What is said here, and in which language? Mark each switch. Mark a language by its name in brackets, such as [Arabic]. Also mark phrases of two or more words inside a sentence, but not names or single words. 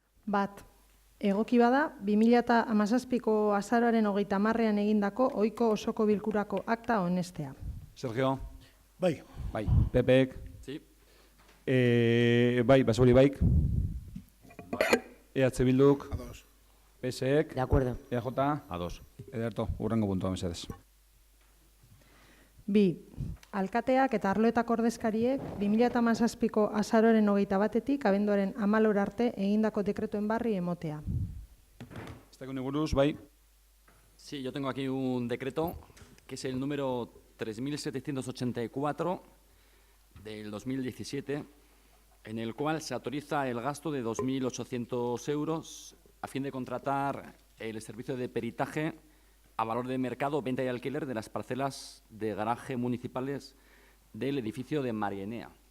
[Basque] Bat, egoki bada, 2017ko azaroaren 30ean egindako ohiko osoko bilkurako akta onestea. Sergio? Bai. Bai. Pepek? [Spanish] Sí. [Basque] Bai, Basauri baik. EH Bilduk? Ados. PSek? [Spanish] De acuerdo. [Basque] EJ? Ados. Ederto, urrengo puntua mesedez. Bi, alkateak eta arloetako ordezkariek 2017ko azaroaren 21etik abenduaren 14 arte egindako dekretuen barri emotea. Estekuni buruz, bai. [Spanish] Sí, yo tengo aquí un decreto que es el número 3784 del 2017, en el cual se autoriza el gasto de 2.800 euros a fin de contratar el servicio de peritaje a valor de mercado, venta y alquiler de las parcelas de garaje municipales del edificio de Marienea.